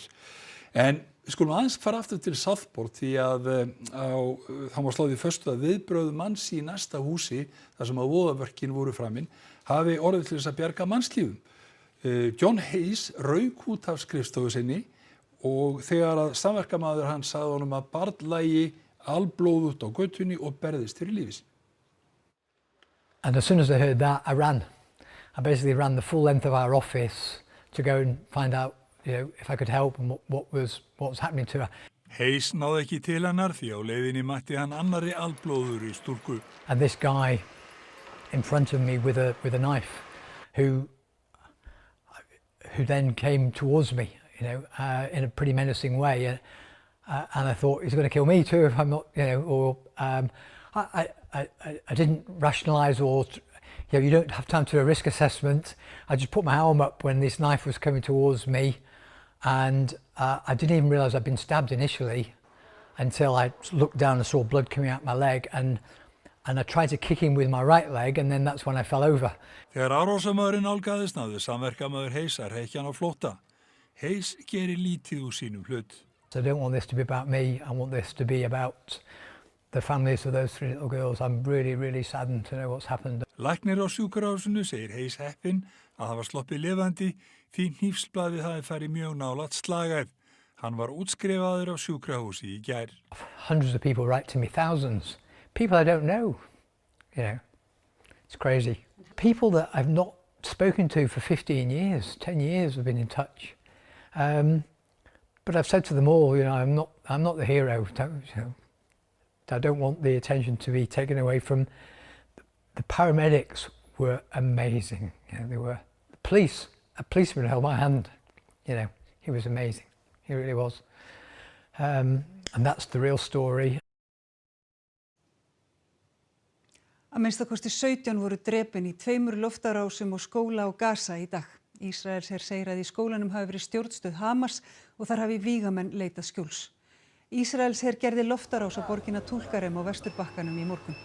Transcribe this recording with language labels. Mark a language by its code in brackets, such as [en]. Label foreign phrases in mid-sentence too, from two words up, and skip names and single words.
[is] En við skulum aðeins fara aftur til Southport því að það má slá því föstu að viðbrögð manns í næsta húsi, þar sem að voðaverkin voru framinn, hafi orðið til þess að bjarga mannslífum. John Hayes rauk út af skrifstofu sinni og þegar að samverkamaður hans sagði honum að barn lægi alblóðugt á götunni og berðist fyrir lífi sínu. [en] And as soon as I heard that, I ran. I basically ran the full length of our office to go and find out, if I could help and what was happening to her. [is] Hayes náði ekki til hennar því á leiðinni mætti hann annarri alblóðugri stúlku. [en] And this guy in front of me with a knife who then came towards me, in a pretty menacing way. And I thought he's going to kill me too if I'm not, I didn't rationalise or, you don't have time to do a risk assessment. I just put my arm up when this knife was coming towards me, and I didn't even realise I'd been stabbed initially until I looked down and saw blood coming out my leg, and I tried to kick him with my right leg, and then that's when I fell over. [is] Þegar árásarmaðurinn nálgaðist náði samverkamaður Hayes að hrekja hann á flótta. Hayes gerir lítið úr sínum hlut. [en] So I don't want this to be about me. I want this to be about the families of those 3 little girls. I'm really, really saddened to know what's happened. [is] Læknir á sjúkrahúsinu segir Hayes heppinn að hafa sloppið lifandi því hnífsblaðið hafi farið mjög nálægt slagæð. Hann var útskrifaður á sjúkrahúsi í gær. [en] Hundreds of people write to me, thousands. People I don't know. It's crazy. People that I've not spoken to for 15 years, 10 years have been in touch. But I've said to them all, I'm not the hero. I don't want the attention to be taken away from. The paramedics were amazing. They were. The police, a policeman held my hand. He was amazing. He really was. And that's the real story. [is] Að minnstakosti 17 voru drepin í 2 loftárásum á skóla á Gaza í dag. Ísraelsher segir að í skólanum hafi verið stjórnstöð Hamas og þar hafi vígamenn leitað skjóls. Ísraelsher gerði loftárás á borgina Tulkarem á Vesturbakkanum í morgun.